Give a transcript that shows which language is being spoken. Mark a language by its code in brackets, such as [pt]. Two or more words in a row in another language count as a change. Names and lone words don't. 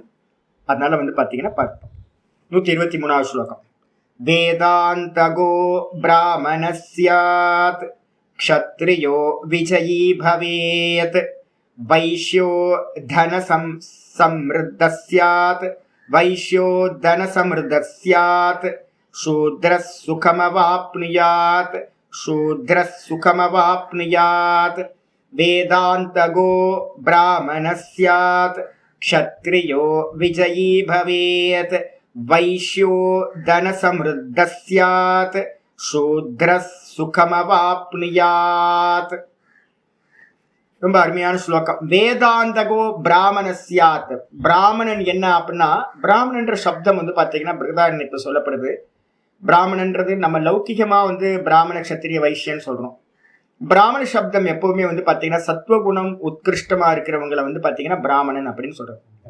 [ta] அதனால வந்து பாத்தீங்கன்னா பார்ப்போம். 123வது ஸ்லோகம், [sa] वेदान्तगो ब्राह्मणस्स्यात् क्षत्रियो विजयी भवेत् वैश्यो धन समृद्धस्स्यात् वैश्यो धन समृद्धस्स्यात् शूद्रस् सुखमवाप्नुयात् शूद्रः सुखमवाप्नुयात् वेदान्तगो ब्राह्मणः स्यात् क्षत्रियो विजयी भवेत् वैश्यो धनसमृद्धः स्यात् शूद्रः सुखमवाप्नुयात्. [ta] ரொம்ப அருமையான ஸ்லோகம். [sa] वेदान्तगो ब्राह्मणस्स्यात्. [ta] பிராமணன் என்ன அப்படின்னா, பிராமணன்ற சப்தம் வந்து பாத்தீங்கன்னா பிருகதாரண்யத்துல சொல்லப்படுது. பிராமணன்றது நம்ம லௌகிகமா வந்து பிராமண கஷத்திரிய வைசியன்னு சொல்றோம். பிராமண சப்தம் எப்பவுமே வந்து பாத்தீங்கன்னா சத்துவகுணம் உத்கிருஷ்டமா இருக்கிறவங்களை வந்து பாத்தீங்கன்னா பிராமணன் அப்படின்னு சொல்றோம்.